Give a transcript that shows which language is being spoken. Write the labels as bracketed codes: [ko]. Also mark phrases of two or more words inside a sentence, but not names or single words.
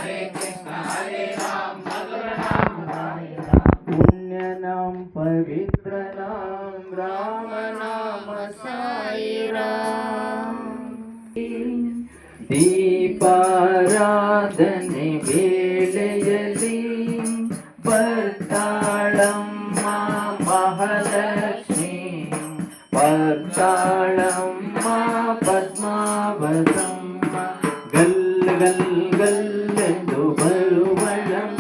[sa] पुण्य नाम पवित्र नाम राम नाम साई राम. [kn] दीपाराधने ವೇಳೆಯಲ್ಲಿ ಬರ್ತಾಳಮ್ಮ ಮಹಾಲಕ್ಷ್ಮಿ. ಬರ್ತಾಳಮ್ಮ ಪದ್ಮಾವತಮ್ಮ. ಗಲ್ ಗಲ್ ಗಲ್ಲೆಂದು ಬರುವಳಮ್ಮ.